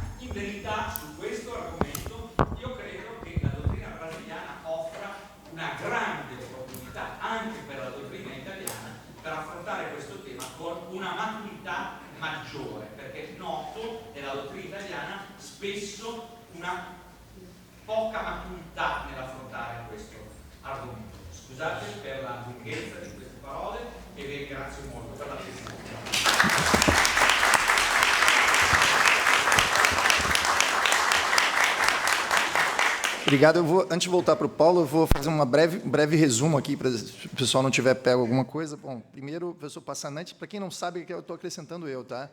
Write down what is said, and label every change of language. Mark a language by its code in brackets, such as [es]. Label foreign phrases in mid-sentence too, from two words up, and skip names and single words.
[it] In verità su questo argomento io credo che la dottrina brasiliana offra una grande opportunità anche per la dottrina italiana per affrontare questo tema con una maturità maggiore, perché noto nella dottrina italiana spesso una poca maturità nell'affrontare questo argomento. Scusate per la lunghezza di queste parole e vi ringrazio molto per l'attenzione. [pt] Obrigado. Antes de voltar para o Paulo, eu vou fazer um breve resumo aqui, para se o pessoal não tiver pego alguma coisa. Bom, primeiro, o professor Passanante, para quem não sabe, que eu estou acrescentando eu, tá?